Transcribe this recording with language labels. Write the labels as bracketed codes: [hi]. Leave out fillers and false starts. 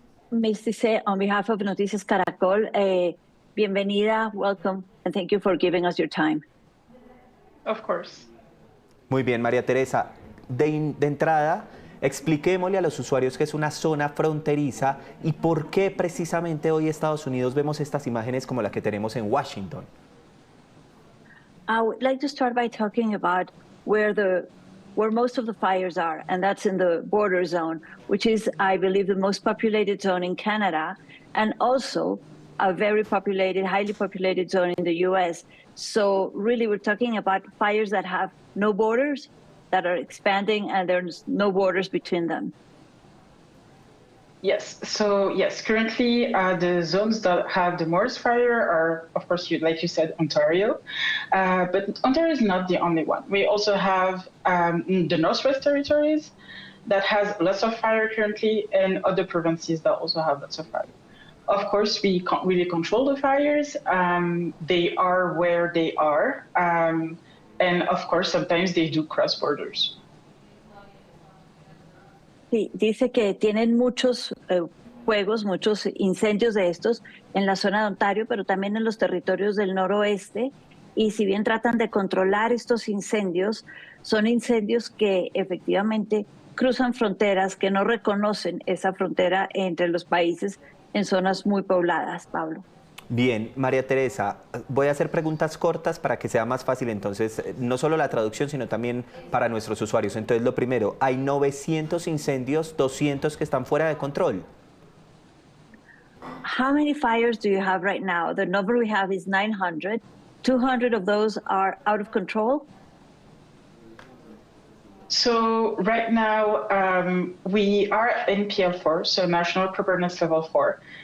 [en] Ms. Cissé, on behalf of Noticias Caracol, [es] bienvenida, [en] welcome, and thank you for giving us your time. Of course. [es] Muy bien, María Teresa. De entrada, expliquémosle a los usuarios que es una zona fronteriza y por qué precisamente hoy en Estados Unidos vemos estas imágenes como la que tenemos en Washington. [en] I would like to start by talking about where most of the fires are, and that's in the border zone, which is, I believe, the most populated zone in Canada, and also a very populated, highly populated zone in the US. So really, we're talking about fires that have no borders, that are expanding, and there's no borders between them. Yes, so yes, currently the zones that have the most fire are, of course, like you said, Ontario. But Ontario is not the only one. We also have the Northwest Territories that has lots of fire currently, and other provinces that also have lots of fire. Of course, we can't really control the fires. They are where they are. And of course, sometimes they do cross borders. [es] Sí, dice que tienen muchos fuegos, muchos incendios de estos en la zona de Ontario, pero también en los territorios del noroeste. Y si bien tratan de controlar estos incendios, son incendios que efectivamente cruzan fronteras, que no reconocen esa frontera entre los países en zonas muy pobladas, Pablo. Bien, María Teresa, voy a hacer preguntas cortas para que sea más fácil, entonces, no solo la traducción, sino también para nuestros usuarios. Entonces, lo primero, hay 900 incendios, 200 que están fuera de control. [en] How many fires do you have right now? The number we have is 900. 200 of those are out of control. So right now, we are at NPL4, so National Preparedness Level 4.